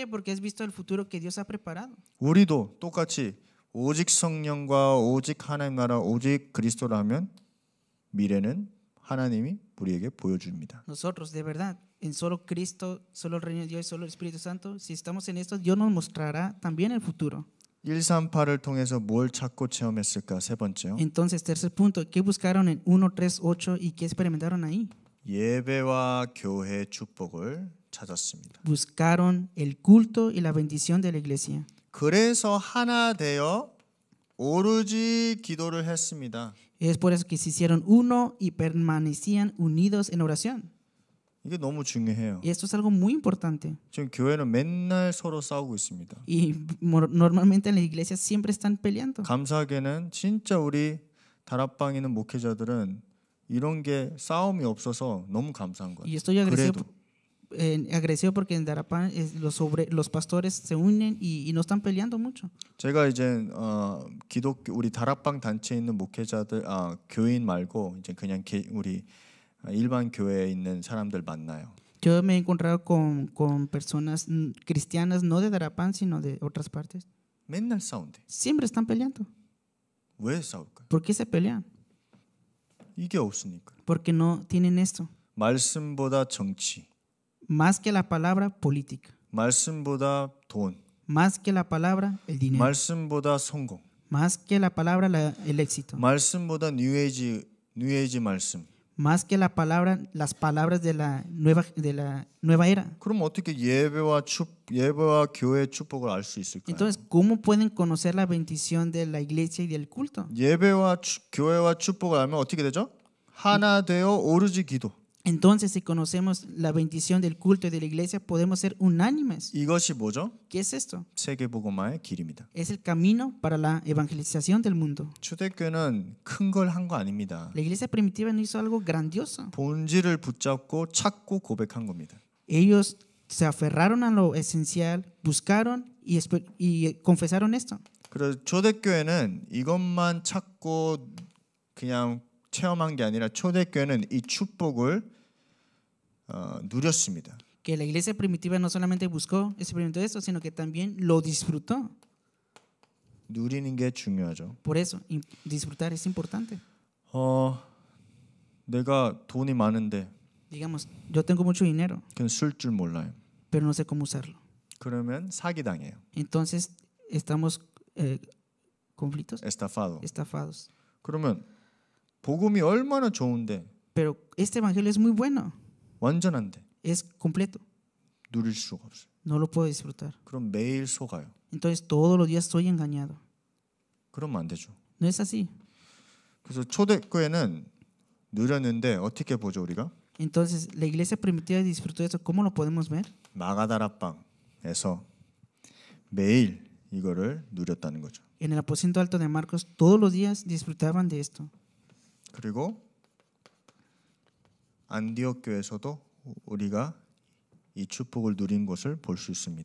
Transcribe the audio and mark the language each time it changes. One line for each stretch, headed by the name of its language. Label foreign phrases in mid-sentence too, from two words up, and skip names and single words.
Spanish: Porque has visto el futuro que Dios ha preparado.
Korean: 우리도 똑같이 오직 성령과 오직 하나님 나라 오직 그리스도라 하면 미래는 하나님이 우리에게 보여줍니다.
Spanish: Nosotros, de verdad, en solo Cristo, solo el reino de Dios, solo el Espíritu Santo, si estamos en esto, Dios nos mostrará también el futuro.
Korean: 138을 통해서 뭘 찾고 체험했을까? 세 번째요.
Spanish: Entonces, tercer punto, ¿qué buscaron en 138 y qué experimentaron ahí?
Korean: 예배와 교회 축복을 찾았습니다.
Spanish: Buscaron el culto y la bendición de la iglesia.
Korean: 그래서 하나 되어 오로지 기도를 했습니다.
Spanish: Es por eso que se hicieron uno y permanecían unidos en oración.
Korean: 이게 너무 중요해요.
Spanish: Y esto es algo muy importante.
Korean: 지금 교회는 맨날 서로 싸우고 있습니다.
Spanish: Y normalmente en la iglesia siempre están peleando.
Korean: 감사하게는 진짜 우리 다락방에 있는 목회자들은 이런 게 싸움이 없어서 너무 감사한 거예요.
Spanish: Y estoy agradecido porque en Darapán los pastores se unen y no están peleando mucho.
Korean: 제가 이제 우리 다락방 단체에 있는 목회자들 교인 말고 이제 그냥 우리 일반 교회에 있는 사람들 만나요.
Spanish: Yo me he encontrado con personas cristianas no de Darapán sino de otras partes.
Korean: 맨날 싸운대.
Spanish: Siempre están peleando.
Korean: 왜 싸울까요?
Spanish: ¿Por qué se pelean?
Korean: 이게 없으니까.
Spanish: porque no tienen esto.
Korean: 말씀보다 정치,
Spanish: Más que la palabra política,
Korean: 말씀보다 돈,
Spanish: más que la palabra el dinero,
Korean: 말씀보다 성공,
Spanish: más que la palabra el éxito,
Korean: 말씀보다 뉴에이지 말씀.
Spanish: más que la palabra las palabras de la nueva era.
Korean: 그럼 어떻게 예배와 교회의 축복을 알 수 있을까요?
Spanish: Entonces, ¿cómo pueden conocer la bendición de la iglesia y del culto?
Korean: 예배와 교회와 축복을 알면 어떻게 되죠? 하나 되어 오로지 기도.
Spanish: Entonces, si conocemos la bendición del culto y de la iglesia, podemos ser unánimes.
Korean: 이것이 뭐죠?
Spanish: ¿Qué es esto?
Korean: 세계복음화의 길입니다.
Spanish: Es el camino para la evangelización del mundo.
Korean: 초대교회는 큰 걸 한 거 아닙니다.
Spanish: La iglesia primitiva no hizo algo grandioso.
Korean: 본질을 붙잡고 찾고 고백한 겁니다.
Spanish: Ellos se aferraron a lo esencial, buscaron y confesaron esto.
Korean: 그래서 초대교회는 이것만 찾고 그냥 체험한 게 아니라 초대교회는 이 축복을 누렸습니다.
Spanish: Que la iglesia primitiva no solamente buscó, experimentó esto, sino que también lo disfrutó.
Korean: 누리는 게 중요하죠.
Spanish: Por eso, disfrutar es importante.
Korean: 내가 돈이 많은데
Spanish: Digamos, yo tengo mucho dinero,
Korean: 그냥 쓸 줄 몰라요.
Spanish: pero no sé cómo usarlo.
Korean: 그러면 사기당해요.
Spanish: Entonces, estamos conflictos, 에스타파도. estafados.
Korean: 그러면 복음이 얼마나 좋은데
Spanish: Pero este evangelio es muy bueno,
Korean: 완전한데
Spanish: es completo,
Korean: 누릴 수가 없어요.
Spanish: no lo puedo disfrutar.
Korean: 그럼 매일 속아요.
Spanish: Entonces, todos los días estoy engañado.
Korean: 그러면 안 되죠.
Spanish: No es así.
Korean: 그래서 초대교회는 누렸는데 어떻게 보죠 우리가?
Spanish: Entonces, la iglesia primitiva disfrutó de eso. ¿Cómo lo podemos ver?
Korean: 마가다락방에서 매일 이거를 누렸다는 거죠.
Spanish: En el aposento alto de Marcos, todos los días disfrutaban de esto.
Korean: 그리고 안디옥 교회에서도 우리가 이 축복을 누린 것을 볼 수 있습니다.